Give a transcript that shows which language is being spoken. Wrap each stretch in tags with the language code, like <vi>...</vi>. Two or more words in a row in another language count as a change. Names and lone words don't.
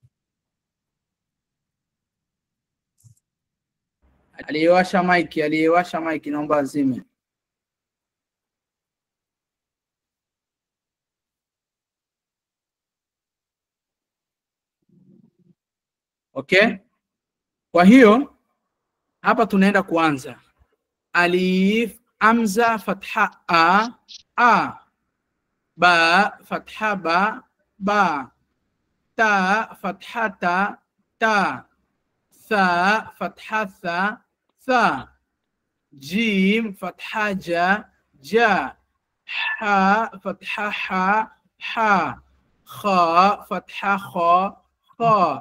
<sw>Aliyewasha maiki naomba azime. Okay? Kwa hiyo hapa tunaenda kuanza.</sw> <ar>ألف، همزة، فتحة أَ. باء، فتحة بَ. Ta, فتحة تَ. ثاء، فتحة ثَ. جيم، فتحة جَ. حاء، فتحة حَ. خاء، فتحة خَ.</ar>